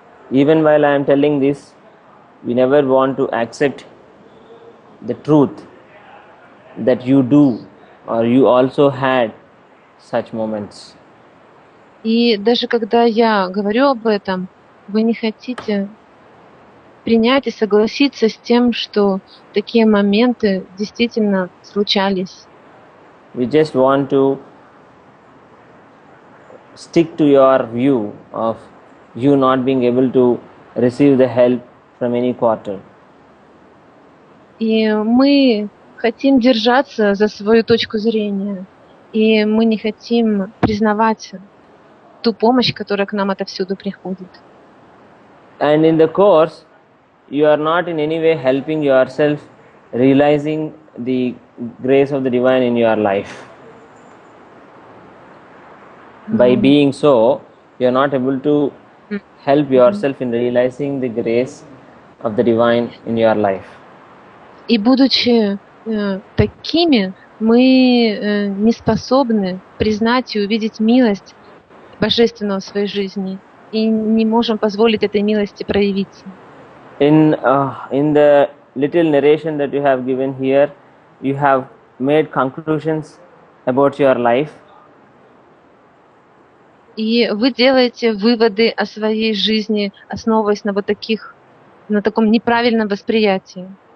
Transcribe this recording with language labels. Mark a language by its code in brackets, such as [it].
[en] Even while I am telling this, we never want to accept the truth that you do or you also had such moments. [ru] И даже когда я говорю об этом, вы не хотите принять и согласиться с тем, что такие моменты действительно случались. [en] We just want to stick to your view of you not being able to receive the help from any quarter. [ru] И мы хотим держаться за свою точку зрения, и мы не хотим признавать ту помощь, которая к нам отовсюду приходит. [en] And in the course, you are not in any way helping yourself realizing the grace of the divine in your life. By being so, you are not able to help yourself in realizing the grace of the divine in your life. [ru] И будучи такими, мы не способны признать и увидеть милость Божественного в своей жизни и не можем позволить этой милости проявиться. [en] In the little narration that you have given here, you have made conclusions about your life. [ru] И вы делаете выводы о своей жизни, основываясь на на таком неправильном восприятии.